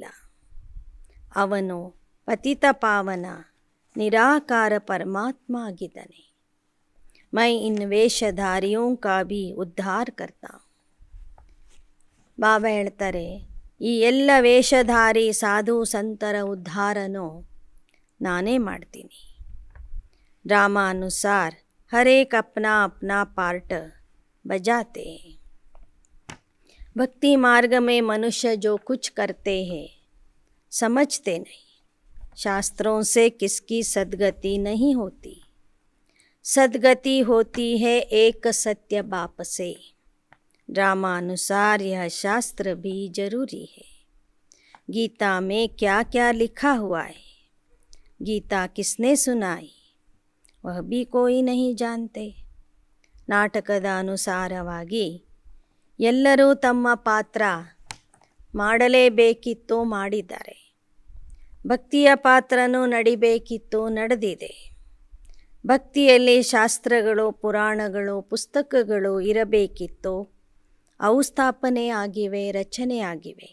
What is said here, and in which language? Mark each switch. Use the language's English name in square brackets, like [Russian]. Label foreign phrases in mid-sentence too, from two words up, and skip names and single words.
[Kannada] ಅವನು ಪತಿತ ಪಾವನ ನಿರಾಕಾರ ಪರಮಾತ್ಮ ಆಗಿದ್ದಾನೆ. [Hindi] मैं इन वेषधारियों का भी उद्धार करता. [Kannada] ಬಾಬಾ ಹೇಳ್ತಾರೆ, ಈ ಎಲ್ಲ ವೇಷಧಾರಿ ಸಾಧು ಸಂತರ ಉದ್ಧಾರನೂ ನಾನೇ ಮಾಡ್ತೀನಿ. [Hindi] ड्रामानुसार हर एक अपना अपना पार्ट बजाते हैं. भक्ति मार्ग में मनुष्य जो कुछ करते हैं समझते नहीं. शास्त्रों से किसकी सद्गति नहीं होती. सद्गति होती है एक सत्य बाप से. ड्रामानुसार यह शास्त्र भी जरूरी है. गीता में क्या क्या लिखा हुआ है, गीता किसने सुनाई, वह भी कोई नहीं जानते. [Kannada] ನಾಟಕದ ಅನುಸಾರವಾಗಿ ಎಲ್ಲರೂ ತಮ್ಮ ಪಾತ್ರ ಮಾಡಲೇಬೇಕಿತ್ತು, ಮಾಡಿದ್ದಾರೆ. ಭಕ್ತಿಯ ಪಾತ್ರನೂ ನಡಿಬೇಕಿತ್ತು, ನಡೆದಿದೆ. ಭಕ್ತಿಯಲ್ಲಿ ಶಾಸ್ತ್ರಗಳು, ಪುರಾಣಗಳು, ಪುಸ್ತಕಗಳು ಇರಬೇಕಿತ್ತು, ಅವು ಸ್ಥಾಪನೆ ಆಗಿವೆ, ರಚನೆ ಆಗಿವೆ.